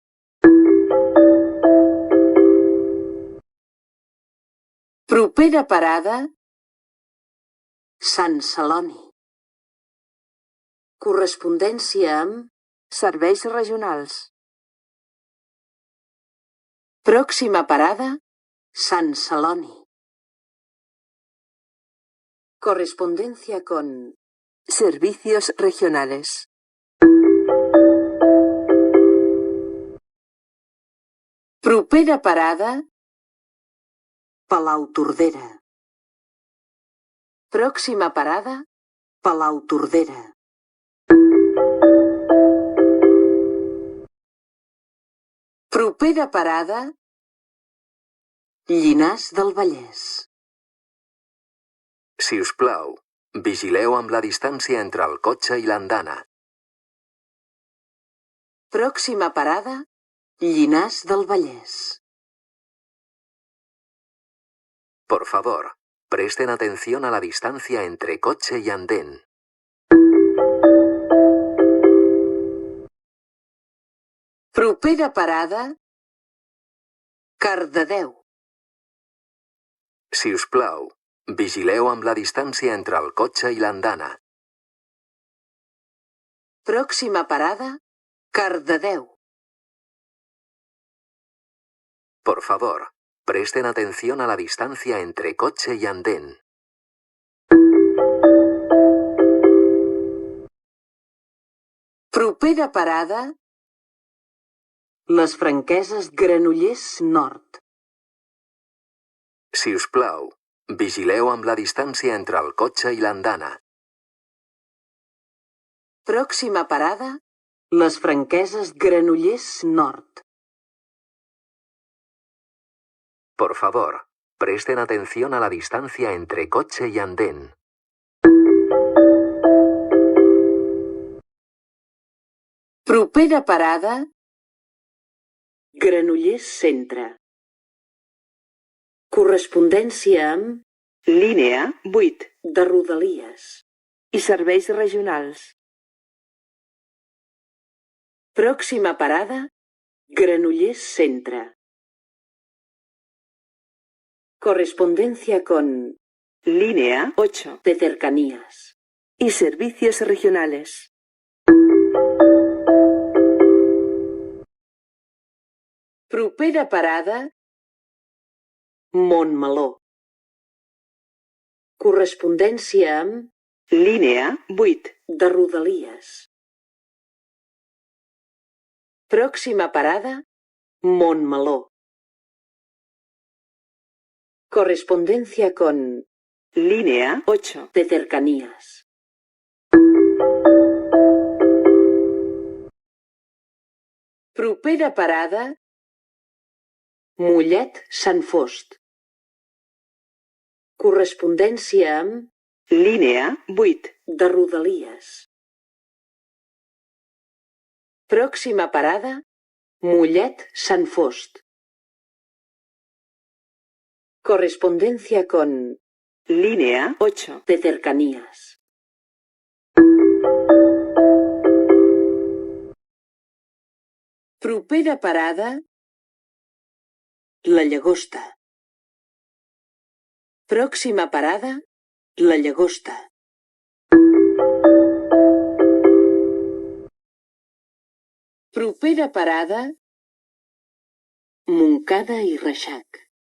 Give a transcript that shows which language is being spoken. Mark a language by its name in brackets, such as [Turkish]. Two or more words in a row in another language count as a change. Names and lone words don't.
[Catalan] Propera parada, Sant Celoni. Correspondència amb serveis regionals. [Spanish] Pròxima parada, Sant Celoni. Correspondencia con servicios regionales. [Catalan] Propera parada, Palautordera. [Spanish] Pròxima parada, Palautordera. [Catalan] Propera parada, Llinars del Vallès. Si us plau, vigileu amb la distància entre el cotxe i l'andana. [Spanish] Pròxima parada, Llinars del Vallès. Por favor, presten atención a la distancia entre coche y andén. [Catalan] Propera parada, Cardedeu. Si us plau, vigileu amb la distància entre el cotxe i l'andana. [Spanish] Pròxima parada, Cardedeu. Por favor, presten atención a la distancia entre coche y andén. [Catalan] Propera parada, Les Franqueses Granollers Nord. Si us plau, vigileu amb la distància entre el cotxe i l'andana. [Spanish] Pròxima parada, Les Franqueses Granollers Nord. Por favor, presten atención a la distancia entre coche y andén. [Catalan] Propera parada, Granollers Centre. Correspondència amb línia 8 de Rodalies i serveis regionals. [Spanish] Pròxima parada, Granollers Centre. Correspondencia con línea 8 de cercanías y servicios regionales. [Catalan] Propera parada, Montmeló. Correspondència amb línia 8 de Rodalies. [Spanish] Pròxima parada, Montmeló. Correspondencia con línea 8 de cercanías. [Catalan] Propera parada, Mollet Sant Fost. Correspondència amb línia 8 de Rodalies. [Spanish] Pròxima parada, Mollet Sant Fost. Correspondencia con línea 8 de cercanías. [Catalan] Propera parada, la Llagosta. [Spanish] Pròxima parada, la Llagosta. [Catalan] Propera parada, Montcada i Reixac.